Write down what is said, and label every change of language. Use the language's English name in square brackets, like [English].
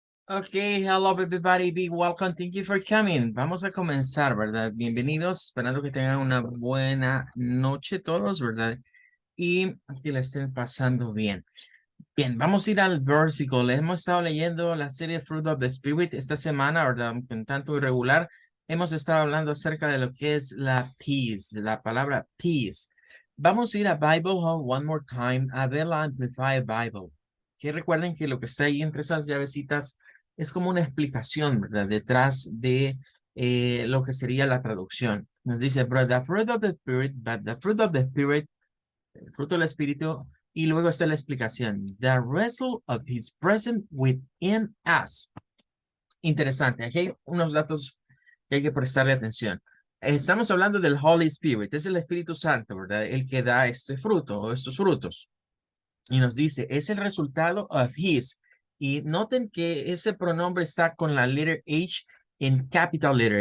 [English] Okay, hello everybody, be welcome, thank you for coming. [Spanish] Vamos a comenzar, ¿verdad? Bienvenidos, esperando que tengan una buena noche todos, ¿verdad? Y que la estén pasando bien. Bien, vamos a ir al versículo. Hemos estado leyendo la serie Fruit of the Spirit esta semana, ¿verdad? Un tanto irregular. Hemos estado hablando acerca de lo que es la peace, la palabra peace. Vamos a ir a Bible Hub [English] one more time, [Spanish] a ver la Amplified Bible. Que recuerden que lo que está ahí entre esas llavecitas es como una explicación, ¿verdad? Detrás de lo que sería la traducción. Nos dice, [English] but the fruit of the Spirit, [Spanish] but the fruit of the Spirit, el fruto del Espíritu, y luego está la explicación. [English] The result of his presence within us. [Spanish] Interesante. Aquí hay unos datos que hay que prestarle atención. Estamos hablando del Holy Spirit. Es el Espíritu Santo, ¿verdad? El que da este fruto o estos frutos. Y nos dice, es el resultado [English] of his. [Spanish] Y noten que ese pronombre está con la letra H en [English] capital letter.